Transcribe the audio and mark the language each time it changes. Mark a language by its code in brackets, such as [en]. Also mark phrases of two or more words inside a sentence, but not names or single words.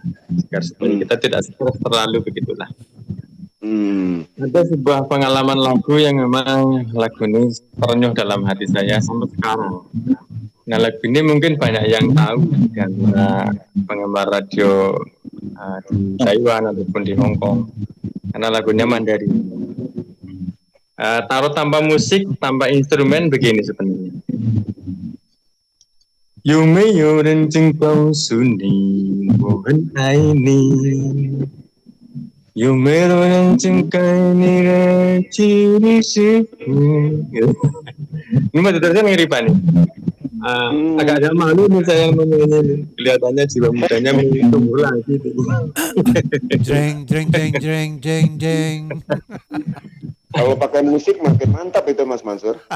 [id] Agar kita tidak terlalu begitulah. Ada sebuah pengalaman lagu yang memang lagu ini terenyuh dalam hati saya sampai sekarang. Nah, lagu ini mungkin banyak yang tahu karena penggemar radio di Taiwan ataupun di Hong Kong. Karena lagunya Mandarin. Taruh tanpa musik, tanpa instrumen begini sebenarnya. [zh] 有没有人真告诉你我很爱你？有没有人真给你的距离是 [id] ini mah terusnya ngiripan nih. Agak ada malu nih saya menyanyi, kelihatannya jiwa mudanya tumbuh lagi. Jeng. Kalau pakai musik makin mantap itu Mas Mansur.